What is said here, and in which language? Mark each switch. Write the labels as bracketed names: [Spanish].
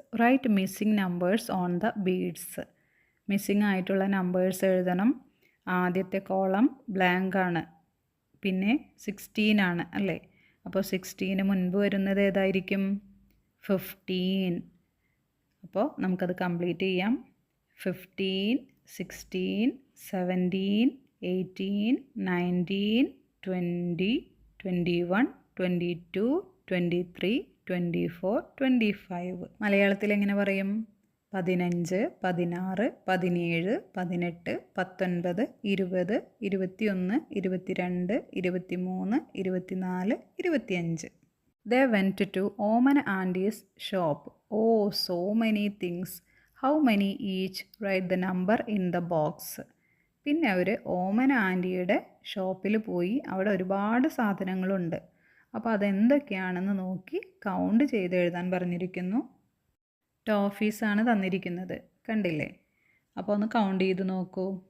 [English] Write missing numbers on the beads. [Malayalam] Missing ആയിട്ടുള്ള numbers എഴുതണം. ആദ്യത്തെ കോളം ബ്ലാങ്ക് ആണ്, പിന്നെ 16 ആണ് അല്ലേ? അപ്പോൾ 16 മുൻപ് വരുന്നത് ഏതായിരിക്കും? 15. അപ്പോൾ നമുക്കത് കംപ്ലീറ്റ് ചെയ്യാം. 15 16 17 18 19 20 21 22 23 24 25. മലയാളത്തിൽ എങ്ങനെ പറയും? 15 16 17 18 19 20 21 22 23 24 25. [English] They went to Oman Auntie's shop. Oh, so many things. How many each? Write the number in the box. [Malayalam] പിന്നെ അവർ ഓമന ആൻറ്റിയുടെ ഷോപ്പിൽ പോയി. അവിടെ ഒരുപാട് സാധനങ്ങളുണ്ട്. അപ്പോൾ അതെന്തൊക്കെയാണെന്ന് നോക്കി കൗണ്ട് ചെയ്ത് എഴുതാൻ പറഞ്ഞിരിക്കുന്നു. ടോഫീസാണ് തന്നിരിക്കുന്നത്, കണ്ടില്ലേ? അപ്പോൾ ഒന്ന് കൗണ്ട് ചെയ്ത് നോക്കൂ.